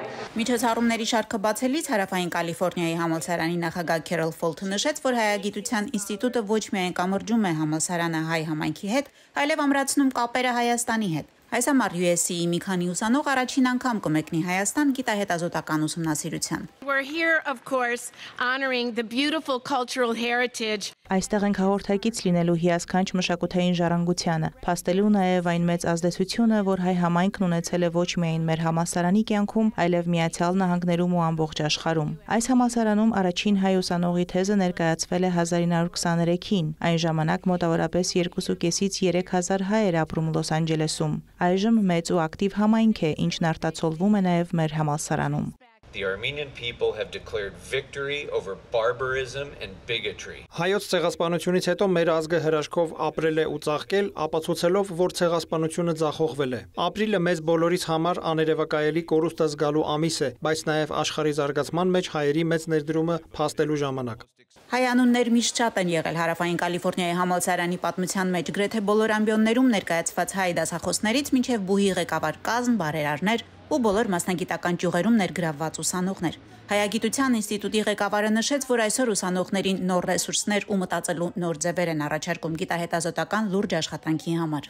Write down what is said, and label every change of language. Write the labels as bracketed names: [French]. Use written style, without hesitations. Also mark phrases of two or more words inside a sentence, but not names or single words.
[Armenian] Միջոցառումների շարքը բացելիս Հարավային Կալիֆորնիայի համալսարանի նախագահ Քերոլ Ֆոլթը նշեց, որ հայագիտության ինստիտուտը ոչ միայն կամրջում է համալսարանը հայ համայնքի հետ, այլև ամրացնում կապերը Հայաստանի հետ։ Այս համար USC-ի մի քանի ուսանող առաջին անգամ կմեկնի Հայաստան գիտահետազոտական ուսումնասիրության։ [English] We're here, of course, honoring the beautiful cultural heritage. [Armenian] Այստեղ ենք հաղորդակից լինելու հիասքանչ մշակութային ժառանգությանը, փաստելու նաև այն մեծ ազդեցությունը, որ հայ համայնքն ունեցել է ոչ միայն մեր համալսարանի կյանքում, այլև Միացյալ Նահանգներում ու ամբողջ աշխարհում։ Այս համալսարանում առաջին հայ ուսանողի թեզը ներկայացվել է 1923-ին։ Այն ժամանակ մոտավորապես 2.5-ից 3000 հայ էր ապրում Լոս Անջելեսում։ Այժմ մեծ ու ակտիվ համայնք է, ինչն արտացոլվում է նաև մեր համալսարանում։ [English] The Armenian people have declared victory over barbarism and bigotry. [Armenian] Հայոց ցեղասպանությունից հետո մեր ազգը հրաշքով ապրել է ու ծաղկել, ապացուցելով, որ ցեղասպանությունը ձախողվել է։ Ապրիլը մեզ բոլորիս համար աներևակայելի կորուստը զգալու ամիս է, բայց նաև աշխարհի զարգացման մեջ հայերի մեծ ներդրումը փաստելու ժամանակ։ Հայ անուններ միշտ շատ են եղել Հարավային Կալիֆորնիայի համալսարանի պատմության մեջ, գրեթե բոլոր ամբիոններում ներկայացված հայ դասախոսներից մինչև բուհի ղեկավար կազմ, բարերարներ ու բոլոր մասնագիտական ճյուղերում ներգրավված ուսանողներ։ Հայագիտության ինստիտուտի ղեկավարը նշեց, որ այսօր ուսանողներին նոր ռեսուրսներ ու մտածելու նոր ձևեր են առաջարկում գիտահետազոտական լուրջ աշխատանքի համար։